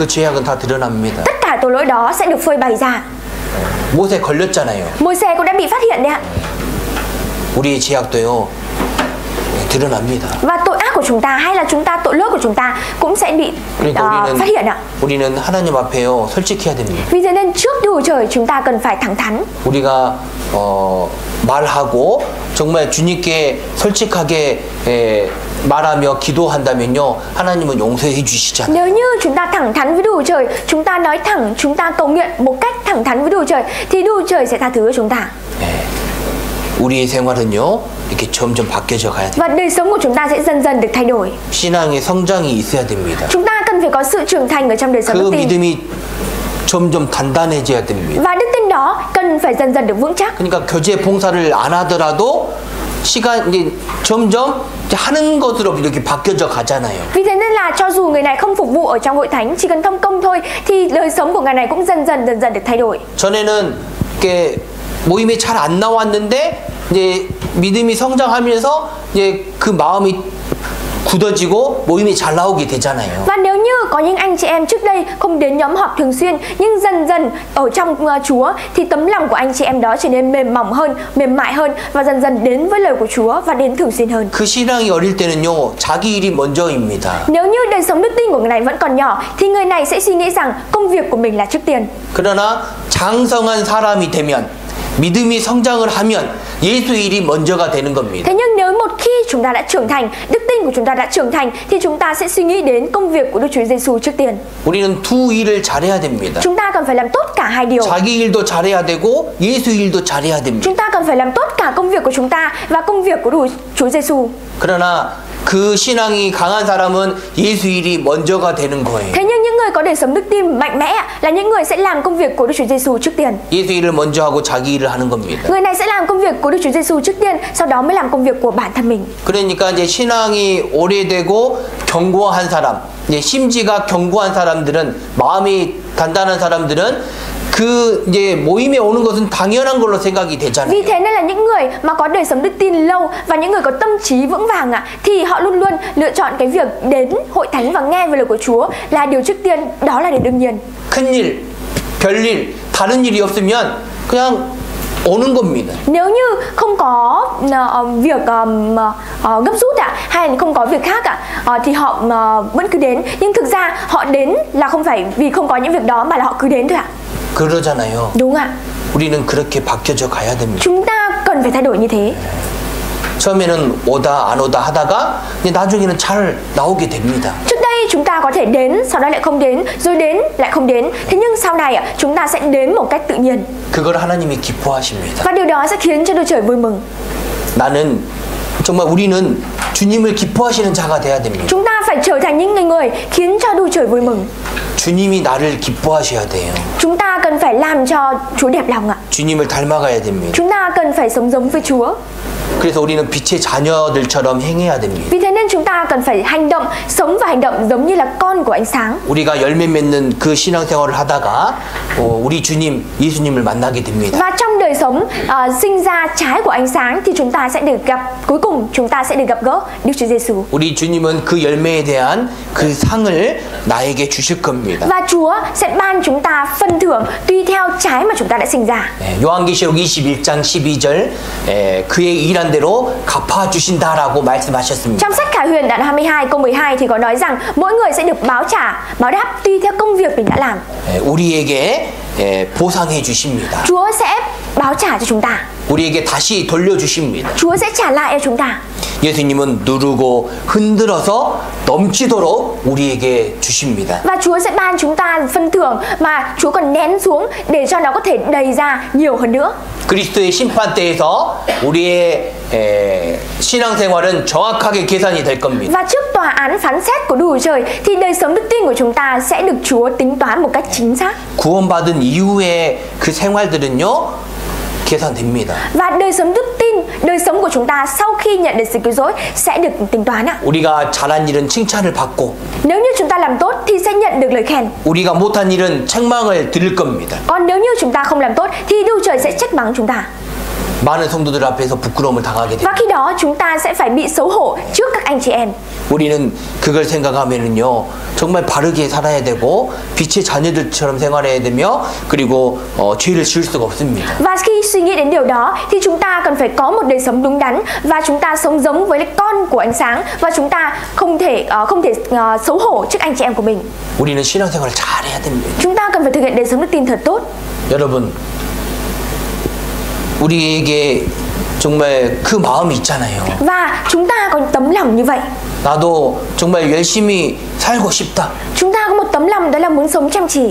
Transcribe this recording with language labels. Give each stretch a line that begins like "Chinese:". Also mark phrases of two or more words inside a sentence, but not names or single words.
Korean: 그 죄악은 다 드러납니다.
Vietnamese: Tất cả tội lỗi đó sẽ được phơi bày ra.
Korean: 모세 걸렸잖아요.
Vietnamese: Môi-se cũng đã bị phát hiện đấy ạ.
Korean: 우리의 죄악도요 드러납니다.
Vietnamese: Và tội ác của chúng ta hay là tội lỗi của chúng ta cũng sẽ bị phát hiện ạ.
Korean: 우리는 하나님 앞에요 솔직해야 됩니다.
Vietnamese: Vì thế nên trước Đức Chúa Trời chúng ta cần phải thẳng thắn.
Korean: 우리가 말하고 정말 주님께 솔직하게 말하며 기도한다면요 하나님은 용서해 주시잖아요.
Vietnamese: Nếu như chúng ta thẳng thắn với Đức Chúa Trời, chúng ta nói thẳng, chúng ta cầu nguyện một cách thẳng thắn với Đức Chúa Trời thì Đức Chúa Trời sẽ tha thứ cho chúng ta.
Korean: 우리의 생활은요 이렇게 점점 바뀌어져 가야 돼요.
Vietnamese: Và đời sống của chúng ta sẽ dần dần được thay đổi.
Korean: 신앙의 성장이 있어야 됩니다.
Vietnamese: Chúng ta cần phải có sự trưởng thành ở trong đời sống 그 đức tin.
Korean: 믿음이 점점 단단해져야 됩니다.
Vietnamese: Và đức tin đó cần phải dần dần được vững chắc.
Korean: 그러니까 교제 봉사를 안 하더라도 시간 이제 점점 하는 것으로 이렇게 바뀌어져 가잖아요.
Vietnamese: Vì thế nên là cho dù người này không phục vụ ở trong hội thánh, chỉ cần thông công thôi thì đời sống của người này cũng dần dần được thay đổi.
Korean: 전에는 이렇게 모임에 잘 안 나왔는데 이제 믿음이 성장하면서 이제 그 마음이 굳어지고 모임이 잘 나오게 되잖아요.
Vietnamese: Và nếu như có những anh chị em trước đây không đến nhóm họp thường xuyên nhưng dần dần ở trong Chúa thì tấm lòng của anh chị em đó trở nên mềm mỏng hơn, mềm mại hơn và dần dần đến với lời của Chúa và đến thường xuyên hơn.
Korean: 그 신앙이 어릴 때는요 자기 일이 먼저입니다.
Vietnamese: Nếu như đời sống đức tin của người này vẫn còn nhỏ thì người này sẽ suy nghĩ rằng công việc của mình là trước tiên.
Korean: 그러나 장성한 사람이 되면 믿음이 성장을 하면 예수 일이 먼저가 되는 겁니다.
Vietnamese: Thế nhưng nếu một khi chúng ta đã trưởng thành, đức tin của chúng ta đã trưởng thành thì chúng ta sẽ suy nghĩ đến công việc của Đức Chúa Giêsu trước tiên.
Korean: 우리는 두 일을 잘해야 됩니다.
Vietnamese: Chúng ta cần phải làm tốt cả hai điều.
Korean: 자기 일도 잘해야 되고 예수 일도 잘해야 됩니다.
Vietnamese: Chúng ta cần phải làm tốt cả công việc của chúng ta và công việc của Đức Chúa Giêsu.
Korean: 그러나 그 신앙이 강한 사람은 예수 일이 먼저가 되는 거예요.
Vietnamese: Thế nhưng những người có đời sống đức tin mạnh mẽ là những người sẽ làm công việc của Đức Chúa Giêsu trước tiên.
Korean: 예수 일을 먼저 하고 자기 일을 하는 겁니다.
Vietnamese: Người này sẽ làm công việc của Đức Chúa Giêsu trước tiên, sau đó mới làm công việc của bản thân mình.
Korean: 그러니까 이제 신앙이 오래되고 견고한 사람, 이제 심지가 견고한 사람들은 마음이 단단한 사람들은 그 이제 모임에 오는 것은 당연한 걸로 생각이 되잖아요.
Vietnamese: Vì thế nên là những người mà có đời sống đức tin lâu và những người có tâm trí vững vàng thì họ luôn luôn lựa chọn cái việc đến hội thánh và nghe về lời của Chúa là điều trước tiên, đó là điều đương nhiên.
Korean: 큰일, 별일, 다른 일이 없으면 그냥 오는 겁니다.
Vietnamese: Nếu như không có việc gấp rút hay là không có việc khác thì họ vẫn cứ đến, nhưng thực ra họ đến là không phải vì không có những việc đó mà là họ cứ đến thôi ạ.
Korean: 그러잖아요.
Vietnamese: Đúng ạ.
Korean: 우리는 그렇게 바뀌어져 가야 됩니다.
Vietnamese: Chúng ta cần phải thay đổi như thế.
Korean: 처음에는 오다 안 오다 하다가 나중에는 잘 나오게 됩니다.
Vietnamese: Trước đây chúng ta có thể đến, sau đó lại không đến, rồi đến lại không đến. Thế nhưng sau này chúng ta sẽ đến một cách tự nhiên.
Korean: 그걸 하나님이 기뻐하십니다.
Vietnamese: Và điều đó sẽ khiến cho Đức Trời vui mừng.
Korean: 나는 정말 우리는 주님을 기뻐하시는 자가 돼야 됩니다.
Vietnamese: Chúng ta phải trở thành những người khiến cho Đức Trời vui mừng.
Korean: 주님이 나를 기뻐하셔야 돼요.
Vietnamese: Chúng ta cần phải làm cho Chúa đẹp lòng ạ.
Korean: 주님을 닮아가야 됩니다.
Vietnamese: Chúng ta cần phải sống giống với Chúa.
Korean: 그래서 우리는 빛의 자녀들처럼 행해야 됩니다.
Vietnamese: Vì thế nên chúng ta cần phải hành động, sống và hành động giống như là con của ánh sáng.
Korean: 우리가 열매 맺는 그 신앙생활을 하다가 우리 주님 예수님을 만나게 됩니다.
Vietnamese: Và trong đời sống sinh ra trái của ánh sáng thì chúng ta sẽ được gặp, cuối cùng chúng ta sẽ được gặp gỡ Đức Chúa Giêsu.
Korean: 우리 주님은 그 열매에 대한 그 상을 나에게 주실 겁니다.
Vietnamese: Và Chúa sẽ ban chúng ta phần thưởng tùy theo trái mà chúng ta đã sinh ra.
Korean: 요한계시록 21장 12절 그의 일한 대로 갚아 주신다라고 말씀하셨습니다.
Vietnamese: Trong sách Khải Huyền đoạn 22 câu 12 thì có nói rằng mỗi người sẽ được báo đáp tùy theo công việc mình đã làm.
Korean: 우리에게 보상해 주십니다.
Vietnamese: Chúa sẽ báo trả cho chúng ta.
Korean: 우리에게 다시 돌려주십니다.
Vietnamese: Chúa sẽ trả lại cho chúng ta.
Korean: 예수님은 누르고 흔들어서 넘치도록 우리에게 주십니다.
Vietnamese: Và Chúa sẽ ban chúng ta phần thưởng mà Chúa còn nén xuống để cho nó có thể đầy ra nhiều hơn nữa.
Korean: 그리스도의 심판대에서 우리의 신앙생활은 정확하게 계산이 될 겁니다.
Vietnamese: Và trước tòa án phán xét của Đức Trời thì đời sống đức tin của chúng ta sẽ được Chúa tính toán một cách chính xác.
Korean: 구원받은 이후의 그 생활들은요 계산됩니다.
Vietnamese: Và đời sống đức tin, đời sống của chúng ta sau khi nhận được sự cứu rỗi sẽ được tính toán ạ.
Korean: 우리가 잘한 일은 칭찬을 받고
Vietnamese: Nếu như chúng ta làm tốt thì sẽ nhận được lời khen.
Korean: 우리가 못한 일은 책망을 들을 겁니다.
Vietnamese: Còn nếu như chúng ta không làm tốt thì Đức Trời sẽ trách mắng chúng ta.
Korean: 많은 성도들 앞에서 부끄러움을 당하게 됩니다.
Vietnamese: Và khi đó chúng ta sẽ phải bị xấu hổ trước các anh chị em.
Korean: 우리는 그걸 생각하면은요 정말 바르게 살아야 되고 빛의 자녀들처럼 생활해야 되며 그리고 죄를 지을 수가 없습니다.
Vietnamese: Và khi suy nghĩ đến điều đó thì chúng ta cần phải có một đời sống đúng đắn và chúng ta sống giống với con của ánh sáng và chúng ta không thể xấu hổ trước anh chị em của mình.
Korean: 우리는 신앙생활을 잘해야 됩니다.
Vietnamese: Chúng ta cần phải thực hiện đời sống đức tin thật tốt.
Korean: 여러분 우리에게 정말 그 마음이 있잖아요.
Vietnamese: Và chúng ta có tấm lòng như vậy.
Korean: 나도 정말 열심히 살고 싶다.
Vietnamese: Chúng ta có một tấm lòng đó là muốn sống chăm chỉ.